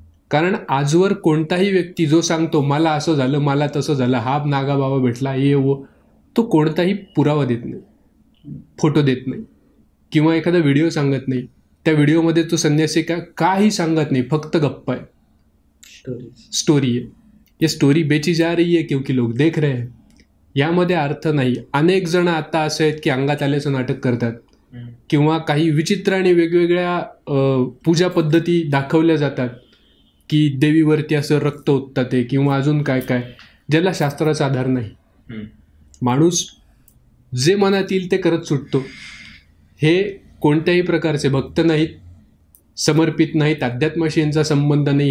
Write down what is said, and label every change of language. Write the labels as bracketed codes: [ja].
[mr] कारण आजवर कोणताही व्यक्ती जो सांगतो मला असं झालं, मला तसं झालं, हा नागा बाबा भेटला, [hi] ये वो, [mr] तो कोणताही पुरावा देत नाही, फोटो देत नाही किंवा एखादा व्हिडिओ सांगत नाही. त्या व्हिडिओमध्ये तो संन्यासी काही सांगत नाही, फक्त गप्पा आहे, स्टोरी आहे. [hi] ये स्टोरी बेची जा रही है क्योंकि लोग देख रहे हैं. [mr] यामध्ये अर्थ नाही. अनेक जण आता असे आहेत की अंगात आल्याचं नाटक करतात किंवा काही विचित्र आणि वेगवेगळ्या पूजा पद्धती दाखवल्या जातात की देवीवरती असं रक्त ओततात ते किंवा अजून काय काय, ज्याला शास्त्राचा आधार नाही. माणूस जे मनात येईल ते करत सुटतो. हे कोणत्याही प्रकारचे भक्त नाहीत, समर्पित नाहीत, अध्यात्माशी यांचा संबंध नाही.